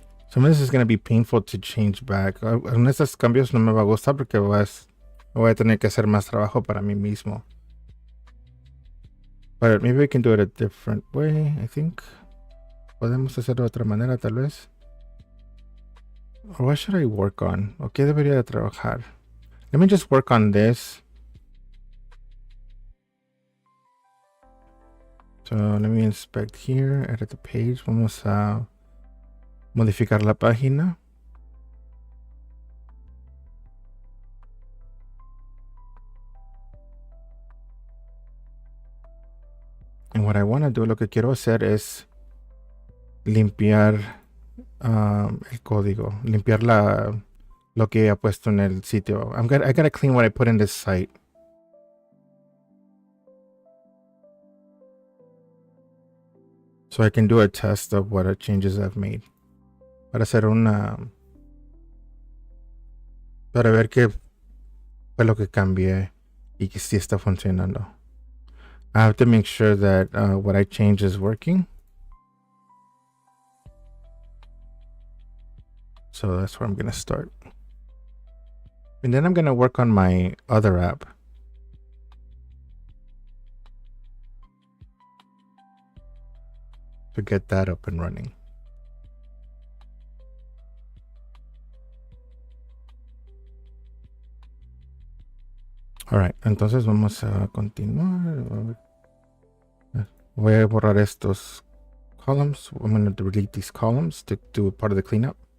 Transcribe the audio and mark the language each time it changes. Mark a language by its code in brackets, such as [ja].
[en] Some of this is going to be painful to change back. [es] En estos cambios no me va a gustar porque voy a tener que hacer más trabajo para mí mismo. [en] But maybe we can do it a different way, I think. [es] Podemos hacerlo de otra manera, tal vez. [en] Or what should I work on? [es] ¿O qué debería de trabajar? [en] Let me just work on this. So let me inspect here, edit the page. [es] Vamos a modificar la página. [en] And what I want to do, [es] lo que quiero hacer es limpiar el código, limpiar lo que he puesto en el sitio. [en] I gotta clean what I put in this site. So I can do a test of what changes I've made. [es] Para hacer para ver qué fue lo que cambié y que sí está funcionando. [en] I have to make sure that what I change is working. So that's where I'm going to start. And then I'm going to work on my other app. To get that up and running. [es] Alright, entonces vamos a continuar. Voy a borrar estos columns. [en] I'm going to delete these columns to do part of the cleanup.